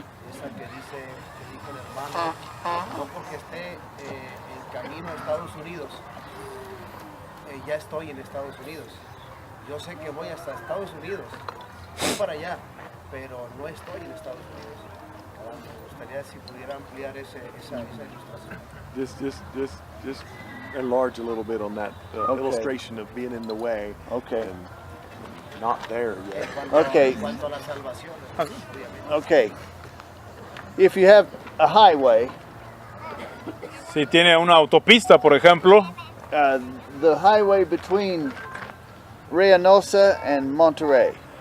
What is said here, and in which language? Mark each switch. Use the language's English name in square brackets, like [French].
[Spanish] Esa que dijo el hermano, no porque esté en camino a Estados Unidos, ya estoy en Estados Unidos. Yo sé que voy hasta Estados Unidos, voy para allá, pero no estoy en Estados Unidos. Me gustaría si pudiera ampliar esa ilustración. [English] Just enlarge a little bit on that Okay. illustration of being in the way Okay. and not there yet. Okay. [Spanish] En cuanto a la salvación, obviamente. [English] Okay. If you have a highway, [Spanish] Si tiene una autopista, por ejemplo, [English] the highway between Reynosa and Monterrey.